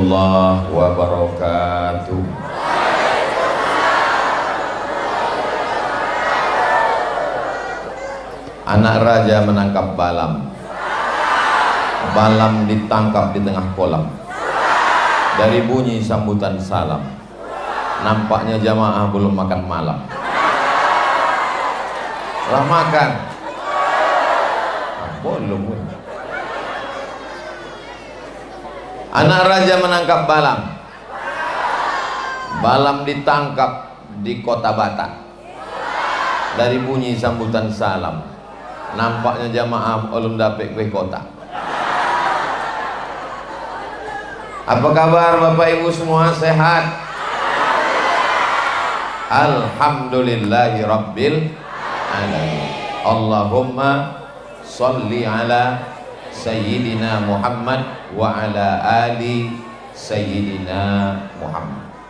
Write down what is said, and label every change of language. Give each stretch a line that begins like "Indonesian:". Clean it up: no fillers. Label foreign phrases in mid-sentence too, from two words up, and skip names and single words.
Arabic: وَرَحْمَةُ اللهِ وَبَرَكَاتُهُ.
Indonesian: Anak raja menangkap Balam. Balam ditangkap di tengah kolam. Dari bunyi sambutan salam, nampaknya jamaah belum makan malam. Lah makan? Belum. Anak raja menangkap Balam. Balam ditangkap di kota Batak. Dari bunyi sambutan salam, nampaknya jamaah belum dapat kue kotak. Apa kabar Bapak Ibu semua, sehat?
Arabic: الحمد لله رب العالمين. اللهم صل على سيدنا محمد وعلى آل سيدنا محمد wa ala ali Sayyidina Muhammad.